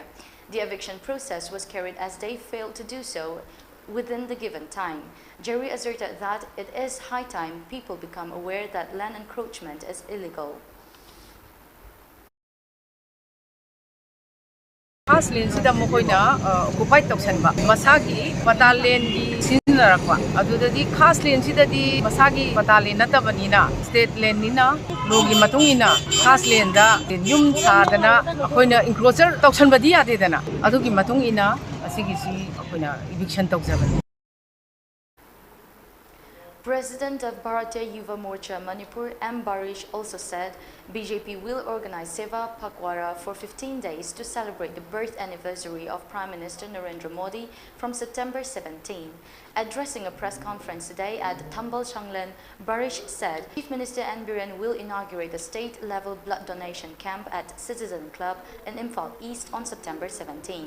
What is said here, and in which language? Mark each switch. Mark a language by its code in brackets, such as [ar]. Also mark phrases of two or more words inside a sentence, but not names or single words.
[en] The eviction process was carried as they failed to do so within the given time. Jerry asserted that it is high time people become aware that land encroachment is illegal. [mni] Haslin sida mokoina occupy toksanba masagi battalion di sinnarakwa adudadi Haslin sida di masagi battalion natabanina [en] state land [mni] nina logi matungina Haslin da yum sadana akoina enclosure toksanbadi adedana adugi matungina asigi si akoina eviction tokjabani. [en] President of Bharatiya Yuva Morcha Manipur M. Barish also said BJP will organize Seva Pakwara for 15 days to celebrate the birth anniversary of Prime Minister Narendra Modi from September 17. Addressing a press conference today at Tambal Changlen, Barish said Chief Minister N. Biren will inaugurate a state-level blood donation camp at Citizen Club in Imphal East on September 17.